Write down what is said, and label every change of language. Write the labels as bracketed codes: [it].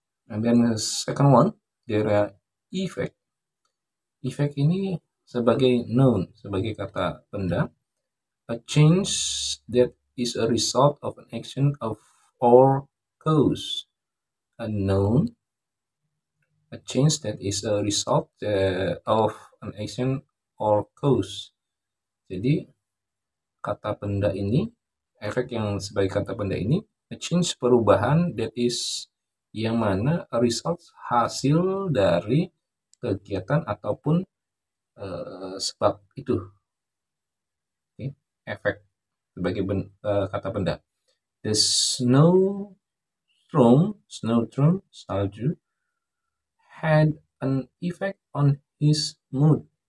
[en] And then the second one, there are effect. [id] Effect ini sebagai noun, sebagai kata benda. [en] A change that is a result of an action of or cause. A noun, a change that is a result of an action or cause. [id] Jadi kata benda ini, efek yang sebagai kata benda ini, [en] a change, [id] perubahan, [en] that is, [id] yang mana [en] a result, [id] hasil dari kegiatan ataupun sebab itu. Okay. Efek sebagai kata benda. [en] The snowstorm, salju, had an effect on his mood.